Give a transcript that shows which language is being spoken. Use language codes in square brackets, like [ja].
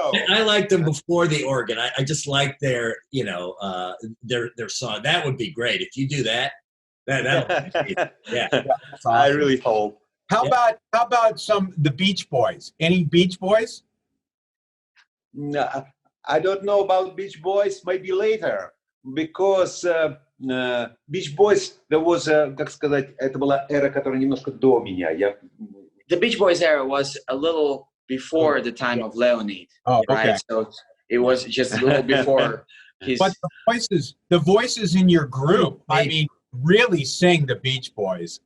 [en] I liked them before the organ. I just liked their, you know, their song. That would be great if you do that. Yeah. I really hope. How about the Beach Boys? Any Beach Boys? No, I don't know about Beach Boys. Maybe later, because Beach Boys, there was, [ru] как сказать, это была эра, которая немножко до меня. [en] The Beach Boys era was a little before the time of Leonid. Oh, okay. Right? So it was just a little before his. But the voices in your group, I mean, really sing the Beach Boys.